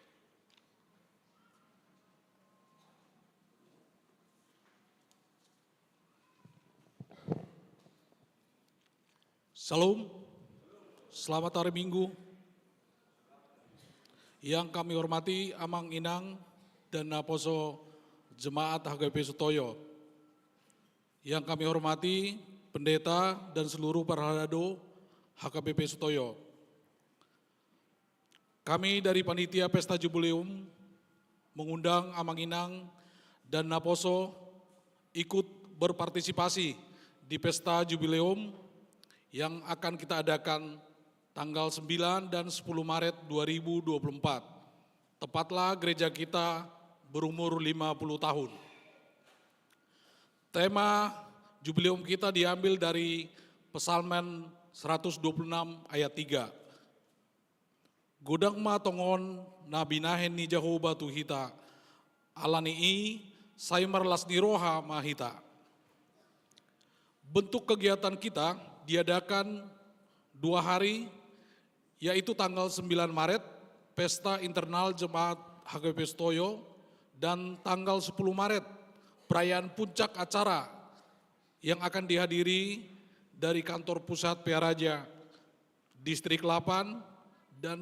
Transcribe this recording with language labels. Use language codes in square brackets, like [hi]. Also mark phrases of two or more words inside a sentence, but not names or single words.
[id] Salam, selamat hari Minggu. Yang kami hormati [bbc] Amang Inang [id] dan Naposo Jemaat HKBP Sutoyo. Yang kami hormati pendeta dan seluruh parhalado HKBP Sutoyo. Kami dari Panitia Pesta Jubileum mengundang [bbc] Amang Inang [id] dan Naposo ikut berpartisipasi di Pesta Jubileum yang akan kita adakan tanggal 9 dan 10 Maret 2024. Tepatlah gereja kita berumur 50 tahun. Tema Jubileum kita diambil dari Psalmen 126 ayat 3. [bbc] Godang ma tongon na binahen ni Jehovah Tuhita, alani saimar lasni roha mahita. [id] Bentuk kegiatan kita diadakan 2 hari, yaitu tanggal 9 Maret, Pesta Internal Jemaat HKBP Sutoyo, dan tanggal 10 Maret, perayaan puncak acara yang akan dihadiri dari kantor pusat Piaraja, Distrik 8, dan